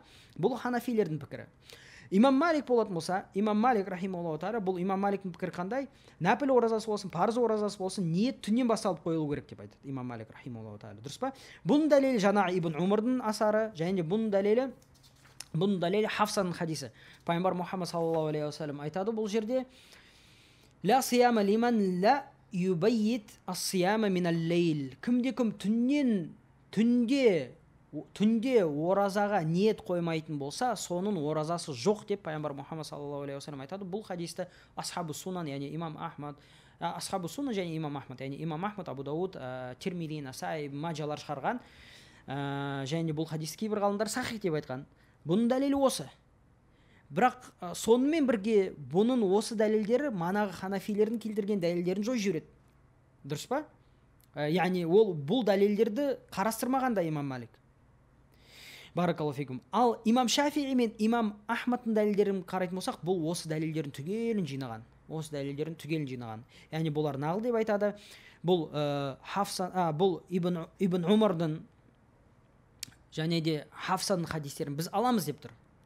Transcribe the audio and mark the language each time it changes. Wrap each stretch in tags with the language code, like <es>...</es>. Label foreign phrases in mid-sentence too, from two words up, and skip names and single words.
<kk>Бұл ханафилердің пікірі. Имам Малик болатын болса, Имам Малик</kk> <ar>رحمه الله تعالى,</ar> <kk>бұл Имам Маликтің пікірі қандай? Нәпіл оразасы болсын, парыз оразасы болсын, ниет түннен басталып қойылу керек деп айтады Имам Малик</kk> <ar>رحمه الله تعالى.</ar> <kk>Дұрыс па? Бұның дәлелі жаңағы Ибн Умардың асары, және де бұның дәлелі Хафсаның хадисі. Пайғамбар Мұхаммад</kk> <ar>صلى الله عليه وسلم</ar> <kk>айтады бұл жерде:</kk> <ar>«لا صيام لمن لا يبيت الصيام من الليل».</ar> <kk>Кімде-кім түнде оразаға ниет қоймайтын болса, соның оразасы жоқ деп пайғамбар Мұхаммад</kk> <ar>صلى الله عليه وسلم</ar> <kk>айтады. Бұл хадисті</kk> <ar>أصحاب السنن,</ar> <kk>яғни имам Ахмад, яғни имам Ахмад, Абу Дауд, Тирмизи, Насаи, Маджалар шығарған. Және бұл хадисті кейбір ғалымдар сахих деп айтқан. Бұның дәлелі осы. Бірақ сонымен бірге бұның осы дәлелдері манағы ханафилердің келтірген дәлелдерін жойып жібереді. Дұрыс па? Яғни ол бұл дәлелдерді қарастырмағанда имам Малик.</kk> <ar>بارك الله فيكم.</ar> <kk>Ал имам Шафии мен имам Ахмадтың дәлелдерін қарайтын болсақ, бұл осы дәлелдерін түгелін жинаған. Яғни бұлар нағыл деп айтады. Бұл Ибн Умардың және де Хафсаның хадистерін біз аламыз деп тұр.</kk>